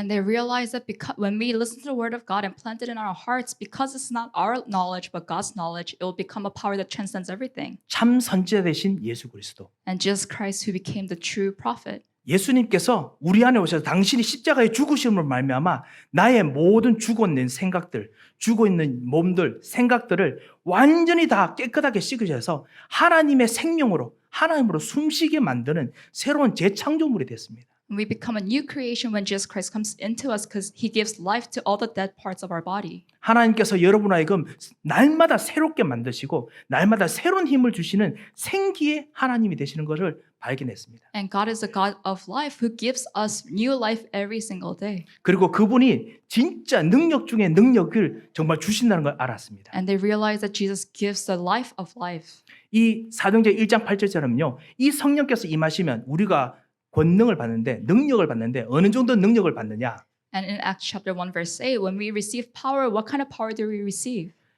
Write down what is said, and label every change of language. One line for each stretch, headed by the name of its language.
English: And they realized that because when we listen to the word of God and plant it in our hearts, because it's not our knowledge but God's knowledge, it will become a power that transcends everything.
Korean: 참 선지자 되신 예수 그리스도.
English: And Jesus Christ, who became the true prophet.
Korean: 예수님께서 우리 안에 오셔서 당신이 십자가에 죽으심으로 말미암아 나의 모든 죽어있는 생각들, 죽어있는 몸들, 생각들을 완전히 다 깨끗하게 씻으셔서 하나님의 생명으로 하나님으로 숨쉬게 만드는 새로운 재창조물이 됐습니다.
English: We become a new creation when Jesus Christ comes into us because he gives life to all the dead parts of our body.
Korean: 하나님께서 여러분 하여금 날마다 새롭게 만드시고 날마다 새로운 힘을 주시는 생기의 하나님이 되시는 것을 발견했습니다.
English: And God is a God of life who gives us new life every single day.
Korean: 그리고 그분이 진짜 능력 중에 능력을 정말 주신다는 걸 알았습니다.
English: And they realize that Jesus gives the life of life.
Korean: 이 사도행전 1장 8절처럼요. 이 성령께서 임하시면 우리가 권능을 받는데 능력을 받는데 어느 정도 능력을 받느냐?
English: And in Acts chapter 1 verse 8, when we receive power, what kind of power do we receive?